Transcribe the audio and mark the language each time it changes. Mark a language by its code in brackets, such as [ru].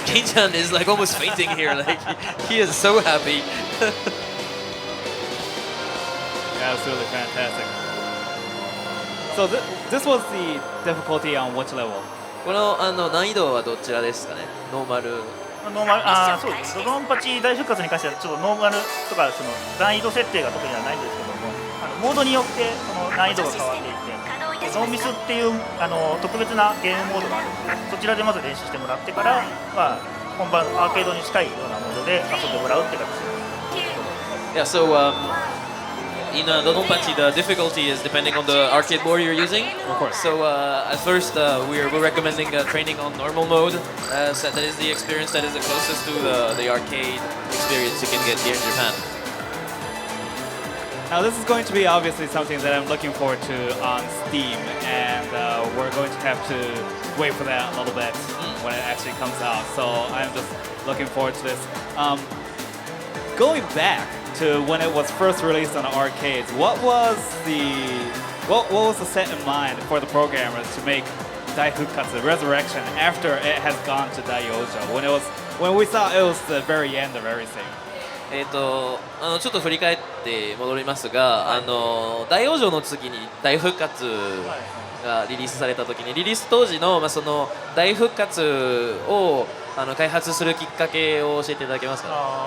[en] Kin-chan is like almost fainting here. Like he is so happy. Absolutely fantastic. So this was the difficulty on which level? [ja] この難易度はどちらですかね。ノーマル。ノーマルそうです。ドドンパチ大復活に関してはちょっとノーマルとかその難易度設定が特にはないんですけども、モードによってその難易度が変わっていて、ノーミスっていう特別なゲームモードがあるので、そちらでまず練習してもらってから、まあ、本番アーケードに近いようなモードで遊んでもらうって形です。 [en] Yeah, so in DoDonPachi, the difficulty is depending on the arcade board you're using. Of course. So at first, we're recommending training on normal mode. So that is the experience that is the closest to the arcade experience you can get here in Japan. Now this is going to be obviously something that I'm looking forward to on Steam, and we're going to have to wait for that a little bit when it actually comes out. So I'm just looking forward to this. Going back to when it was first released on the arcades, what was the set in mind for the programmers to make Daifukatsu Resurrection after it has gone to Daiojo? When we thought it was the very end of everything. [ja] ちょっと振り返って戻りますが、大往生の次に大復活がリリースされた時にリリース当時の、その大復活を開発するきっかけを教えていただけますか。